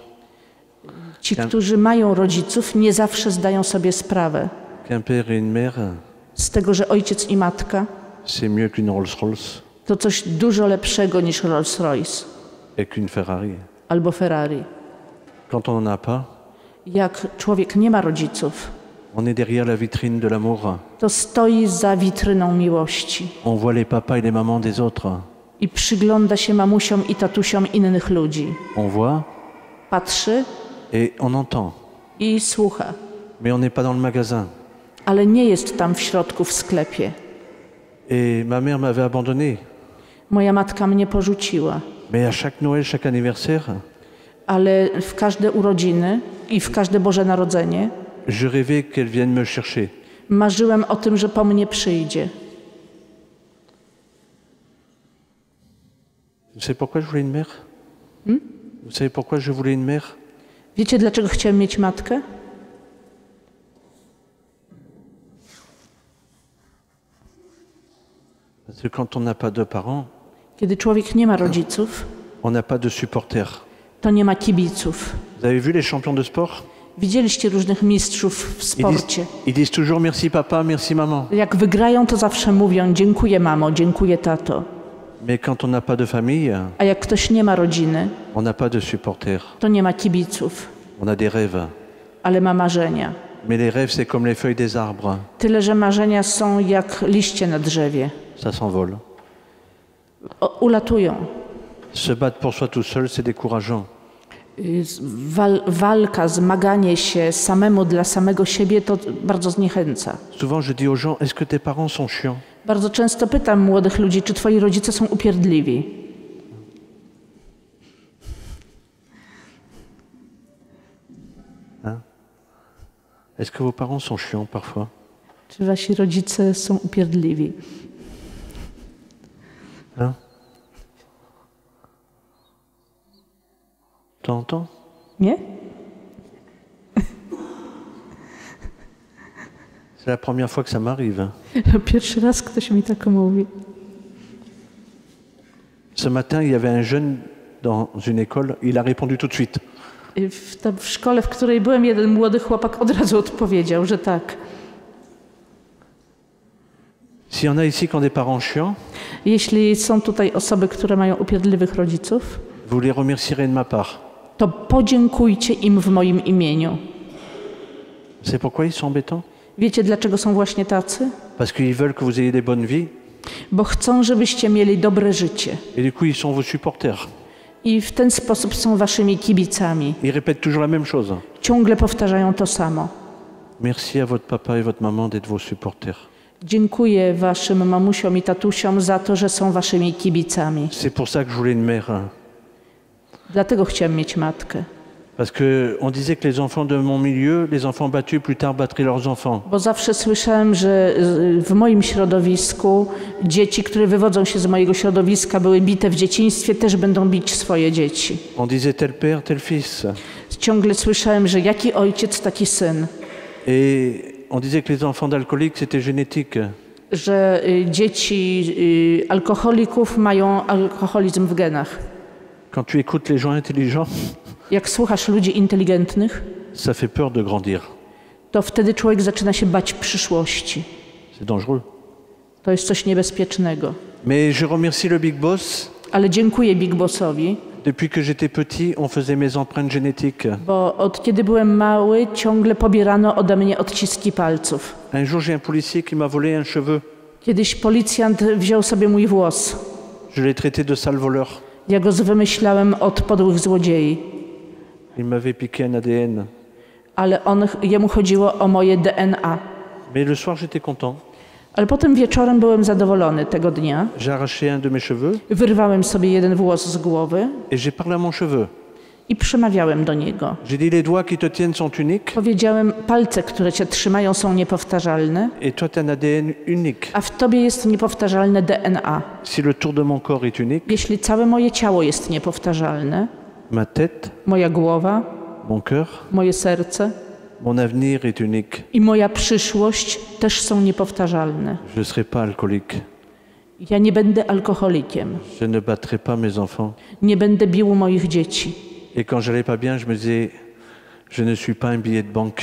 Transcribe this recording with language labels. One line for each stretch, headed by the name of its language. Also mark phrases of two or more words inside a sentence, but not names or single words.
Polish: Ci, którzy mają rodziców, nie zawsze zdają sobie sprawę
French: qu'un père et une mère,
Polish: z tego, że ojciec i matka
French: c'est mieux qu'une Rolls-Royce
Polish: to coś dużo lepszego niż Rolls-Royce
French: et qu'une Ferrari.
Polish: albo Ferrari.
French: Quand on n'en a pas,
Polish: Jak człowiek nie ma rodziców,
French: on est derrière la vitrine de l'amour.
Polish: to stoi za witryną miłości
French: On voit les papas et les mamans des autres.
Polish: i przygląda się mamusiom i tatusiom innych ludzi.
French: On voit
Polish: Patrzy
French: et on entend.
Polish: i słucha,
French: Mais on n'est pas dans le magasin.
Polish: ale nie jest tam w środku w sklepie.
French: Et ma mère m'avait abandonné.
Polish: Moja matka mnie porzuciła,
French: Mais à chaque Noël, chaque anniversaire,
Polish: ale w każde urodziny i w każde Boże Narodzenie
French: je rêvais qu'elle vienne me chercher.
Polish: marzyłem o tym, że po mnie przyjdzie.
French: Vous savez pourquoi je voulais une mère? Vous savez pourquoi je voulais une mère?
Polish: Wiecie, dlaczego chciałem mieć matkę?
French: Parce que quand on n'a pas de parents,
Polish: Kiedy człowiek nie ma rodziców,
French: on n'a pas de supporters.
Polish: to nie ma kibiców.
French: Vous avez vu les champions de sport?
Polish: Widzieliście różnych mistrzów w sporcie.
French: Ils disent toujours merci papa, merci maman.
Polish: Jak wygrają, to zawsze mówią dziękuję mamo, dziękuję tato.
French: Mais quand on n'a pas de famille,
Polish: A jak ktoś nie ma rodziny,
French: on n'a pas de supporters.
Polish: to nie ma kibiców,
French: On a des rêves.
Polish: ale ma marzenia.
French: Mais les rêves, c'est comme les feuilles des arbres.
Polish: Tyle, że marzenia są jak liście na drzewie.
French: Ça s'envole.
Polish: Ulatują.
French: Se battre pour soi tout seul, c'est décourageant.
Polish: Walka, zmaganie się samemu dla samego siebie to bardzo zniechęca.
French: Souvent, je dis aux gens, est-ce que tes parents sont chiants?
Polish: Bardzo często pytam młodych ludzi, czy twoi rodzice są upierdliwi.
French: Hein? Est-ce que vos parents sont chiants parfois?
Polish: Czy wasi rodzice są upierdliwi?
French: Hein? T'entends?
Polish: Nie?
French: C'est la première fois que ça m'arrive.
Polish: Pierwszy raz ktoś mi tak mówi.
French: Ce matin, il y avait un jeune dans une école, il a répondu tout de suite.
Polish: W szkole, w której byłem, jeden młody chłopak od razu odpowiedział, że tak.
French: S'il y en a ici qui ont des parents chiants,
Polish: Jeśli są tutaj osoby, które mają upierdliwych rodziców,
French: vous les remercierez de ma part.
Polish: to podziękujcie im w moim imieniu.
French: C'est pourquoi ils sont embêtants?
Polish: Wiecie, dlaczego są właśnie tacy?
French: Parce qu'ils veulent que vous ayez des bonnes vies,
Polish: Bo chcą, żebyście mieli dobre życie.
French: et du coup, ils sont vos supporters.
Polish: I w ten sposób są waszymi kibicami.
French: Ils répètent toujours la même chose.
Polish: Ciągle powtarzają to samo.
French: Merci à votre papa et votre maman d'être vos supporters.
Polish: Dziękuję waszym mamusiom i tatusiom za to, że są waszymi kibicami.
French: C'est pour ça que je voulais une mère.
Polish: Dlatego chciałem mieć matkę.
French: Parce qu'on disait que les enfants de mon milieu, les enfants battus plus tard battraient leurs enfants.
Polish: Bo zawsze słyszałem, że w moim środowisku dzieci, które wywodzą się z mojego środowiska, były bite w dzieciństwie, też będą bić swoje dzieci.
French: On disait tel père, tel fils.
Polish: Ciągle słyszałem, że jaki ojciec, taki syn.
French: Et on disait que les enfants d'alcooliques, c'était génétique.
Polish: Że dzieci alkoholików mają alkoholizm w genach.
French: Quand tu écoutes les gens intelligents,
Polish: Jak słuchasz ludzi inteligentnych,
French: ça fait peur de grandir.
Polish: to wtedy człowiek zaczyna się bać przyszłości.
French: C'est dangereux.
Polish: To jest coś niebezpiecznego.
French: Mais je remercie le Big Boss.
Polish: Ale dziękuję Big Bossowi,
French: Depuis que j'étais petit, on faisait mes empreintes génétiques.
Polish: bo od kiedy byłem mały, ciągle pobierano ode mnie odciski palców.
French: Un jour, j'ai un policier qui m'a volé un cheveu.
Polish: Kiedyś policjant wziął sobie mój włos.
French: Je l'ai traité de sale voleur.
Polish: Ja go wymyślałem od podłych złodziei,
French: Il m'avait piqué un ADN.
Polish: ale jemu chodziło o moje DNA.
French: Mais le soir, j'étais content.
Polish: Ale potem wieczorem byłem zadowolony tego dnia.
French: J'ai arraché un de mes cheveux
Polish: Wyrwałem sobie jeden włos z głowy
French: et j'ai parlé à mon cheveu.
Polish: i przemawiałem do niego.
French: J'ai dit, les doigts qui te tiennent sont uniques
Polish: Powiedziałem, palce, które cię trzymają, są niepowtarzalne,
French: et toi, tu as un ADN unique.
Polish: a w tobie jest niepowtarzalne DNA.
French: Si le tour de mon corps est unique,
Polish: Jeśli całe moje ciało jest niepowtarzalne,
French: ma tête,
Polish: moja głowa,
French: mon cœur,
Polish: moje serce
French: mon avenir est unique.
Polish: i moja przyszłość też są niepowtarzalne.
French: Je ne serai pas alcoolique.
Polish: Ja nie będę alkoholikiem,
French: Je ne battrai pas mes enfants.
Polish: nie będę bił moich dzieci.
French: Et quand j'allais pas bien, je me disais, je ne suis pas un billet de banque,